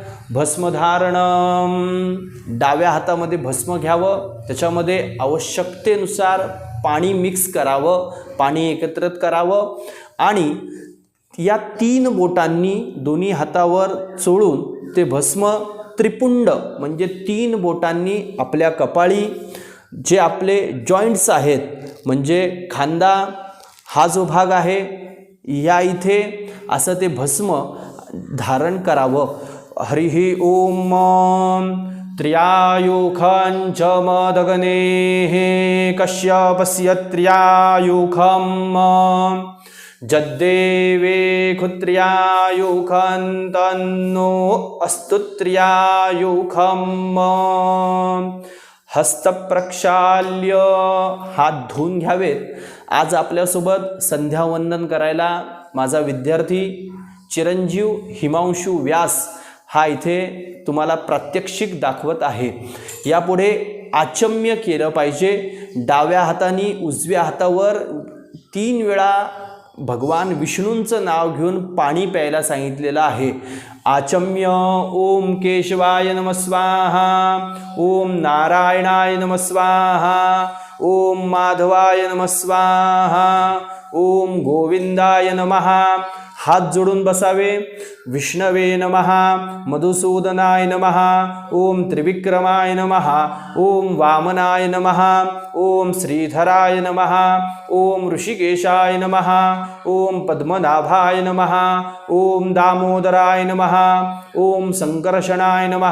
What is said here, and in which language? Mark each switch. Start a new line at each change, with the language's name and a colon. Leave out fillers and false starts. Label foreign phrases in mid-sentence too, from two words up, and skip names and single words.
Marathi: भस्मधारणम, डाव्या हातामध्ये भस्म घ्यावं, त्याच्यामध्ये आवश्यकतेनुसार पाणी मिक्स करावं, पाणी एकत्रित करावं आणि या 3 बोटांनी दोन्ही हातावर चोळून ते भस्म त्रिपुंड म्हणजे 3 बोटांनी आपल्या कपाळी, जे आपले जॉईंट्स आहेत म्हणजे खांदा हा जो भाग आहे या इथे असं ते भस्म धारण करावं।
Sanskrit: हरिः ओम त्र्यायुखंच मदगनेः कश्यपस्य त्र्यायुखम् जद्देवे खुत्र्यायुखं तन्नो अस्तु त्र्यायुखम्। हस्त प्रक्षाल्य,
Marathi: हात धुवून घ्यावेत। आज आपल्यासोबत संध्यावंदन करायला माझा विद्यार्थी चिरंजीव हिमांशू व्यास हा इथे तुम्हाला प्रात्यक्षिक दाखवत आहे। यापुढे आचम्य केलं पाहिजे। डाव्या हाताने उजव्या हातावर 3 वेळा भगवान विष्णूंचं नाव घेऊन पाणी प्यायला सांगितलेलं आहे।
Sanskrit: आचम्य ओम केशवाय नमः स्वाहा, ओम नारायणाय नमः स्वाहा, ओम माधवाय नमः स्वाहा, ओम गोविंदाय नमः।
Marathi: हात जोडून बसावे।
Sanskrit: विष्णवे नमः, मधुसूदनाय नमः, ओम त्रिविक्रमाय नमः, ओम वामनाय नमः, ओम श्रीधराय नमः, ओम ऋषिकेशाय नमः, ओम पद्मनाभाय नमः, ओम दामोदराय नमः, ओम संकर्षणाय नमः,